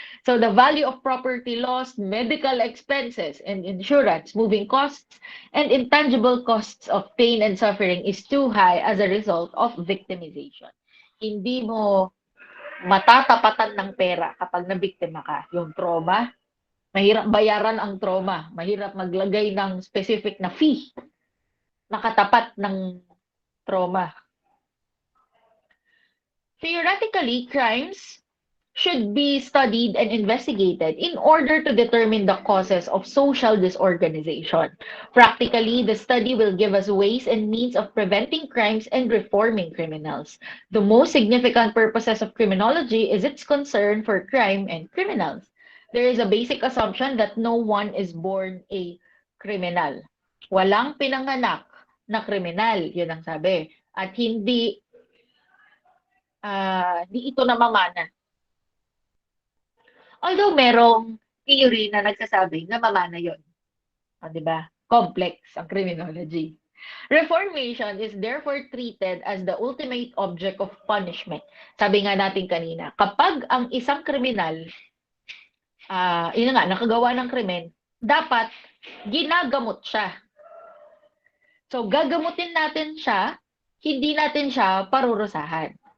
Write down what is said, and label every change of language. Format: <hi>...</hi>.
<en>So, the value of property lost, medical expenses, and insurance, moving costs, and intangible costs of pain and suffering is too high as a result of victimization.</en> <tl>Hindi mo matatapatan ng pera kapag nabiktima ka. Yung trauma, mahirap bayaran ang trauma. Mahirap maglagay ng specific na fee na katapat ng trauma.</tl> <en>Theoretically, crimes should be studied and investigated in order to determine the causes of social disorganization. Practically, the study will give us ways and means of preventing crimes and reforming criminals. The most significant purposes of criminology is its concern for crime and criminals. There is a basic assumption that no one is born a criminal.</en> <tl>Walang pinanganak na kriminal, yun ang sabi. At hindi ito namamana. Although merong theory na nagsasabi na mamana yun. Di ba? Complex ang criminology.</tl> <en>Reformation is therefore treated as the ultimate object of punishment.</en> <tl>Sabi nga natin kanina, kapag ang isang kriminal, yun nga, nakagawa ng krimen, dapat ginagamot siya. So, gagamutin natin siya, hindi natin siya parurusahan.</tl>